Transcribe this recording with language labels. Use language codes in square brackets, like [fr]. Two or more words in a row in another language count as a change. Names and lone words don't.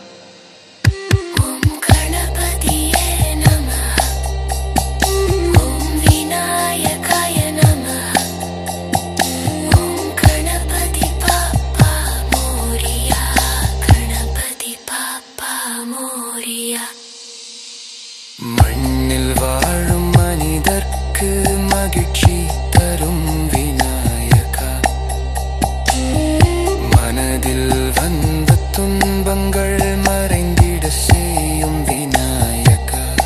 [sa] ॐ गणपतिये नमः। ॐ विनायकाय नमः। [mr] ॐ गणपति बाप्पा मोरिया। गणपति बाप्पा मोरिया। [ta] மண்ணில் வாழும் மனிதர்க்கு மகிழ்ச்சி தரும் விநாயகா, மனதில் வந்த துன்பங்கள் மறைந்திட செய்யும் விநாயகா.